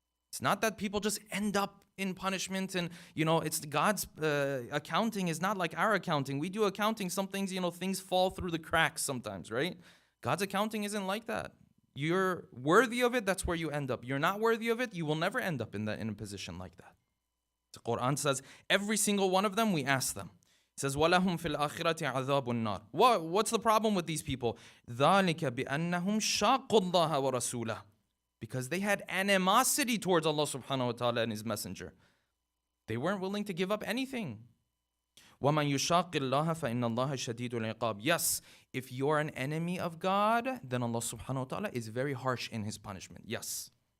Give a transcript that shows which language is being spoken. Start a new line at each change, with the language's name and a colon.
English: It's not that people just end up in punishment and, it's God's accounting is not like our accounting. We do accounting, some things, things fall through the cracks sometimes, right? God's accounting isn't like that. You're worthy of it, that's where you end up. You're not worthy of it, you will never end up in a position like that. The Quran says, every single one of them, we ask them. It says,
Arabic: وَلَهُمْ فِي الْآخِرَةِ عَذَابُ النَّارِ.
English: What's the problem with these people?
Arabic: ذَلِكَ بِأَنَّهُمْ شَاقُوا اللَّهَ وَرَسُولَهُ.
English: Because they had animosity towards Allah subhanahu wa ta'ala and His Messenger. They weren't willing to give up anything.
Arabic: وَمَنْ يُشَاقِ اللَّهَ فَإِنَّ اللَّهَ شَدِيدُ الْعِقَابِ.
English: Yes, if you're an enemy of God, then Allah subhanahu wa ta'ala is very harsh in His punishment. Yes.